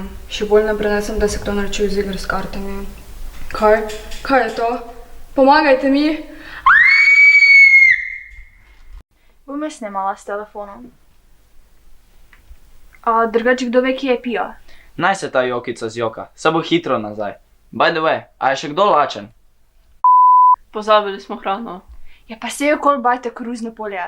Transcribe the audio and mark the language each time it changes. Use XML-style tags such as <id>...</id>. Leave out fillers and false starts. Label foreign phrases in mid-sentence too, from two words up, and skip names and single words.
<sl>Še bolj ne prenesem, da se kdo naročil z igr s kartami. Kaj? Kaj je to? Pomagajte mi! Bom jaz snemala s telefonom. A drugače kdo ve, kje je Pija? Naj se ta jokica zjoka, se bo hitro nazaj.</sl> <en>By the way,</en> <sl>a je še kdo lačen? Pozabili smo hrano. Ja pa se je okoli bajte koruzno polje.</sl>